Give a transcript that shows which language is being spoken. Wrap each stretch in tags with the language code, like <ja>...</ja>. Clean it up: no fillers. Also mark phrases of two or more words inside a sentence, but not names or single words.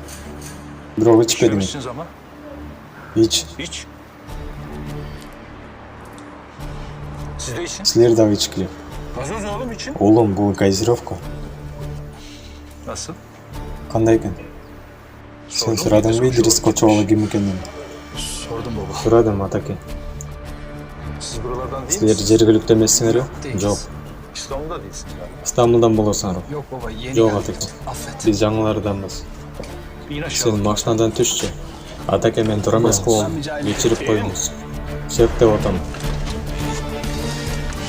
<ky>Бирок ичпедиңби?</ky> <tr>İçmemişsiniz ama.</tr> <ky>Ич.</ky> <tr>İç. Siz de için.</tr> <ky>Силер дагы ичкиле.</ky> <tr>Gazoz oğlum için.</tr> <ky>Оğlum, бул газировка.</ky> <tr>Nasıl?</tr> <ky>Кандай экен? Сен сурадыңбы Идрис Кочобалы ким экенин?</ky> <tr>Sordum baba.</tr> <ky>Сурадым, атаке.</ky> <tr>Siz buralardan değil</tr> <ky>Силер</ky> <tr>misiniz?</tr> <ky>жергиликтүү эмессиңерби? Жок.</ky> <tr>İstanbul'da değilsiniz galiba.</tr> <ky>Стамбулдан болосуңарбы?</ky> <tr>Yok baba yeni</tr> <ky>Жок,</ky> <tr>geldik.</tr> <ky>атаке.</ky> <tr>Affet.</tr> <ky>Биз жаңыларданбыз.</ky> <tr>İn aşağı.</tr> <ky>Сен машинадан түшчү. Атаке, мен туура эмес кылдым. Кечирип коюңуз. Шек деп атам.</ky>